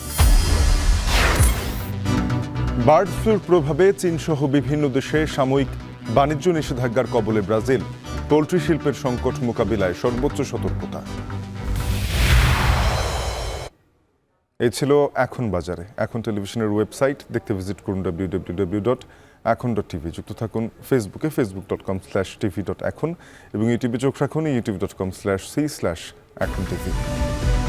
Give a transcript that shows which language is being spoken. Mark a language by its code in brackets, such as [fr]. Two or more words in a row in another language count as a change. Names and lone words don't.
[bn] বার্ড ফ্লুর প্রভাবে চীনসহ বিভিন্ন দেশে সাময়িক বাণিজ্য নিষেধাজ্ঞার কবলে ব্রাজিল। পোলট্রি শিল্পের সংকট মোকাবিলায় সর্বোচ্চ সতর্কতা। এই ছিল এখন বাজারে। এখন টেলিভিশনের ওয়েবসাইট দেখতে ভিজিট করুন www.এখন.tv। যুক্ত থাকুন ফেসবুকে facebook.com/tv.এখন এবং ইউটিউবে চোখ রাখুন youtube.com/c/এখন tv।